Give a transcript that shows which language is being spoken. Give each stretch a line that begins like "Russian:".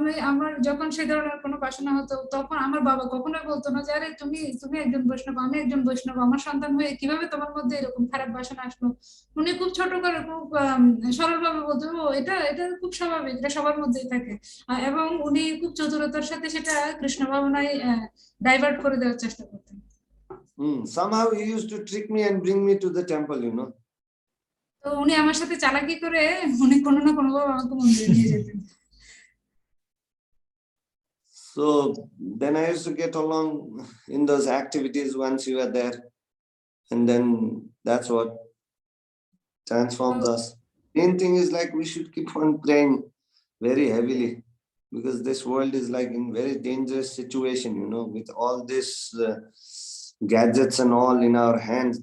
Bangla: আমার যখন সেই ধরনের কোনো বাসনা হতো, তখন আমার বাবা কখনোই বলতো না যে আরে তুমি একজন বৈষ্ণব, আমি একজন বৈষ্ণব, আমার সন্তান হয়ে কিভাবে তোমার মধ্যে এরকম খারাপ বাসনা আসলো। উনি খুব ছোট করে খুব সরল ভাবে বলতো, ও এটা খুব স্বাভাবিক, এটা সবার মধ্যেই থাকে। এবং উনি খুব চতুরতার সাথে সেটা কৃষ্ণ ভাবনায় ডাইভার্ট করে দেওয়ার চেষ্টা করতেন।
English: Somehow he used to trick me and bring me to the temple,
Bangla: তো উনি আমার সাথে চালাকি করে উনি কোনো না কোনো ভাবে আমাকে মন্দিরে নিয়ে যেতেন।
English: So then I used to get along in those activities once you are there. And then that's what transforms us. Main thing is like we should keep on praying very heavily, because this world is like in very dangerous situation, with all this gadgets and all in our hands.